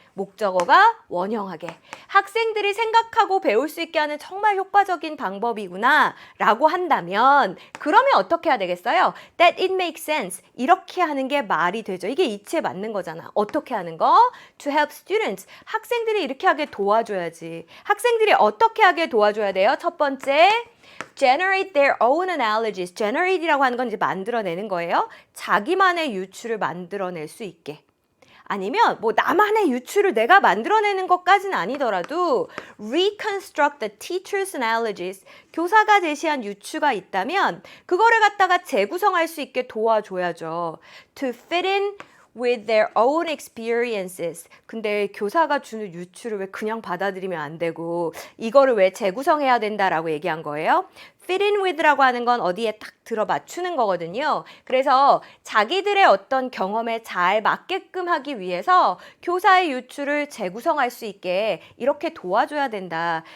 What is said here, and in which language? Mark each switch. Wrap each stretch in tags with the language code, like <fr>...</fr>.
<ko>목적어가 원형하게. 학생들이 생각하고 배울 수 있게 하는 정말 효과적인 방법이구나. 라고 한다면 그러면 어떻게 해야 되겠어요?</ko> <en>That it makes sense.</en> <ko>이렇게 하는 게 말이 되죠. 이게 이치에 맞는 거잖아. 어떻게 하는 거?</ko> <en>To help students.</en> <ko>학생들이 이렇게 하게 도와줘야지. 학생들이 어떻게 하게 도와줘야 돼요? 첫 번째.</ko> <en>generate their own analogies.</en> <ko>generate이라고 하는 건 이제 만들어내는 거예요. 자기만의 유추를 만들어낼 수 있게. 아니면 뭐 나만의 유추를 내가 만들어내는 것까지는 아니더라도</ko> <en>reconstruct the teacher's analogies.</en> <ko>교사가 제시한 유추가 있다면 그거를 갖다가 재구성할 수 있게 도와줘야죠.</ko> <en>To fit in with their own experiences.</en> <ko>근데 교사가 주는 유추를 왜 그냥 받아들이면 안 되고 이거를 왜 재구성해야 된다라고 얘기한 거예요? fit in with라고 하는 건 어디에 딱 들어 맞추는 거거든요. 그래서 자기들의 어떤 경험에 잘 맞게끔 하기 위해서 교사의 유추를 재구성할 수 있게 이렇게 도와줘야 된다.</ko>